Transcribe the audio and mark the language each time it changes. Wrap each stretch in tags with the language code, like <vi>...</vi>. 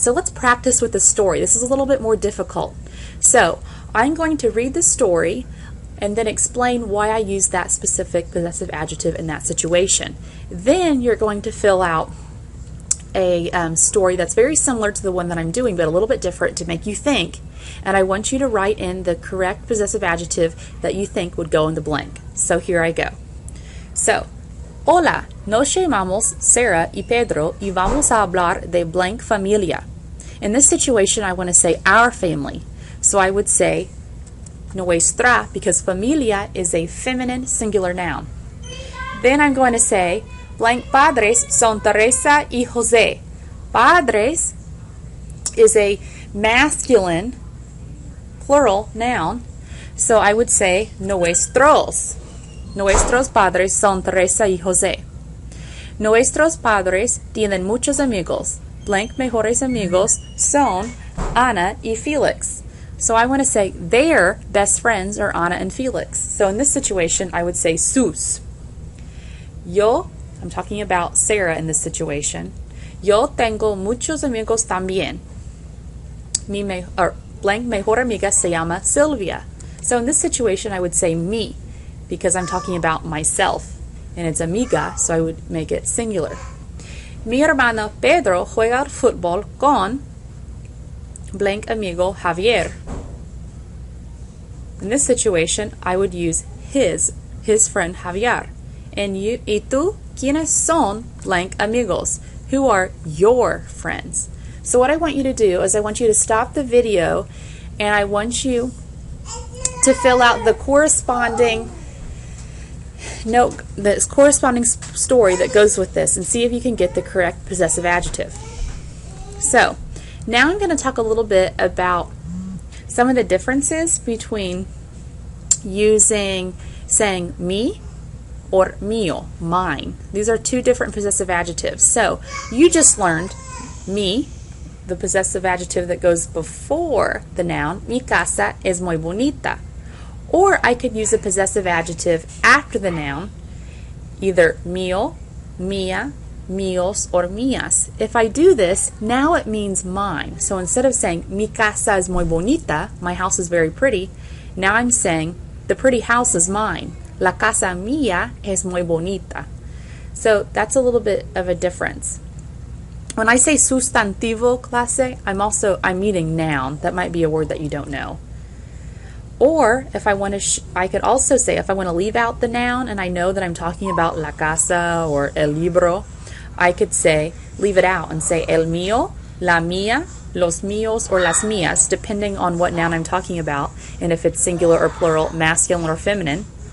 <en>So let's practice with the story. This is a little bit more difficult. So I'm going to read the story and then explain why I use that specific possessive adjective in that situation. Then you're going to fill out a story that's very similar to the one that I'm doing, but a little bit different to make you think. And I want you to write in the correct possessive adjective that you think would go in the blank. So here I go.</en> <es>So, hola, nos llamamos Sarah y Pedro y vamos a hablar de blank familia.</es> <en>In this situation, I want to say our family. So I would say nuestra, because familia is a feminine singular noun. Then I'm going to say blank</en> <es>padres son Teresa y Jose.</es> <en>Padres is a masculine plural noun, so I would say nuestros.</en> <es>Nuestros padres son Teresa y Jose. Nuestros padres tienen muchos amigos. Blank mejores amigos son Ana y Felix.</es> <en>So I want to say their best friends are Ana and Felix. So in this situation, I would say sus. Yo, I'm talking about Sarah in this situation.</en> <es>Yo tengo muchos amigos también. Blank mejor amiga se llama Silvia.</es> <en>So in this situation, I would say me, because I'm talking about myself, and it's amiga, so I would make it singular.</en> <es>Mi hermano Pedro juega fútbol con blank amigo Javier.</es> <en>In this situation, I would use his friend Javier. And you,</en> <es>y tú, ¿quiénes son blank amigos?</es> <en>Who are your friends? So what I want you to do is I want you to stop the video, and I want you to fill out the corresponding note, the corresponding story that goes with this, and see if you can get the correct possessive adjective. So now I'm going to talk a little bit about some of the differences between saying mi or mío, mine. These are two different possessive adjectives. So you just learned mi, the possessive adjective that goes before the noun.</en> <es>Mi casa es muy bonita.</es> <en>Or I could use a possessive adjective after the noun, either mío, mía, míos, or mías. If I do this, now it means mine. So instead of saying</en> <es>mi casa es muy bonita,</es> <en>my house is very pretty, now I'm saying the pretty house is mine.</en> <es>La casa mía es muy bonita.</es> <en>So that's a little bit of a difference. When I say sustantivo, clase, I'm meaning noun. That might be a word that you don't know. Or if I want to, I could also say, if I want to leave out the noun and I know that I'm talking about la casa or el libro, I could say, leave it out and say</en> <es>el mío, la mía, los míos, or las mías,</es> <en>depending on what noun I'm talking about, and if it's singular or plural, masculine or feminine.</en>